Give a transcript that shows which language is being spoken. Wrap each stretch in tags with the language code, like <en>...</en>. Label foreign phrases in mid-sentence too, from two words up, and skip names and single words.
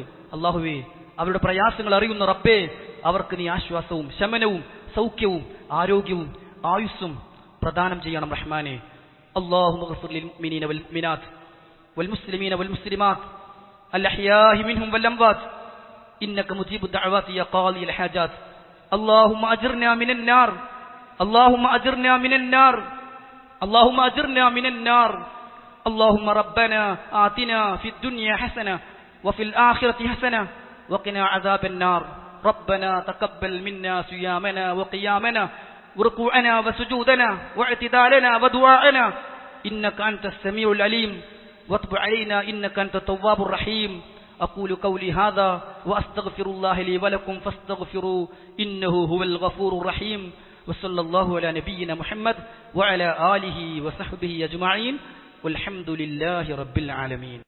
<ml>അല്ലാഹുവേ, അവരുടെ പ്രയാസങ്ങൾ അറിയുന്ന റബ്ബേ, അവർക്ക് നീ ആശ്വാസവും ശമനവും സൗഖ്യവും ആരോഗ്യവും ആയുസ്സും പ്രദാനം ചെയ്യണം റഹ്മാനെ.</ml> <ar>اللهم اغفر للمؤمنين والمؤمنات والمسلمين والمسلمات الأحياء منهم والأموات إنك مجيب الدعوات يا قاضي الحاجات. اللهم أجرنا من النار اللهم أجرنا من النار اللهم أجرنا من النار اللهم ربنا آتنا في الدنيا حسنة وفي الآخرة حسنة وقنا عذاب النار ربنا تقبل منا صيامنا وقيامنا وركوعنا وسجودنا واعتدالنا ودعاءنا إنك أنت السميع العليم واتب علينا إنك أنت التواب الرحيم أقول قولي هذا وأستغفر الله لي ولكم فاستغفروا إنه هو الغفور الرحيم وصلى الله على نبينا محمد وعلى آله وصحبه أجمعين والحمد لله رب العالمين.</ar>